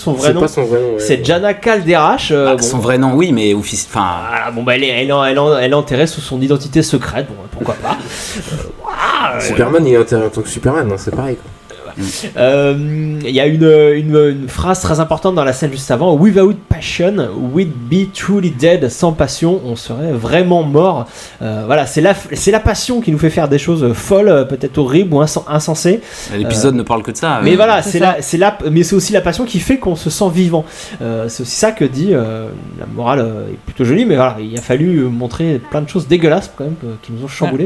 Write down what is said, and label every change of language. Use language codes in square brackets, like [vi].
[fr] son vrai nom, c'est Jana Calderash. Son vrai nom, oui, mais officiel. Enfin, elle est enterrée sous son identité secrète. Bon, pourquoi pas. Superman, il est enterré en tant que Superman, hein, c'est pareil quoi. Il y a une phrase très importante dans la scène juste avant. [en] Without passion, we'd be truly dead. [fr] Sans passion, on serait vraiment mort. Voilà, c'est la passion qui nous fait faire des choses folles, peut-être horribles ou insensées. L'épisode ne parle que de ça. Mais voilà, c'est aussi la passion qui fait qu'on se sent vivant. C'est aussi ça que dit la morale. Est plutôt jolie, mais voilà, il a fallu montrer plein de choses dégueulasses quand même qui nous ont chamboulé.